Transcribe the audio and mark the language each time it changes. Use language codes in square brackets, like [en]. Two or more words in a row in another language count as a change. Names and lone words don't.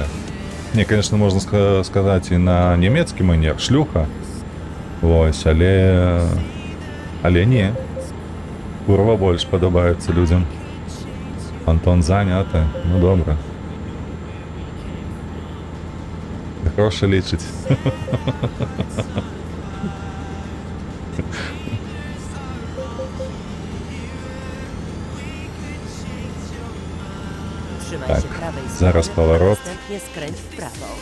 [be] Не, конечно, можна сказаць і на нямецкі манер, шлюха. Вось, але не. Курва больш падабаецца людзям. Антон заняты, ну добра. Грошы лічыць. [pl] Trzymaj Tak, się prawej zaraz strony, powrót. a następnie skręć w prawo.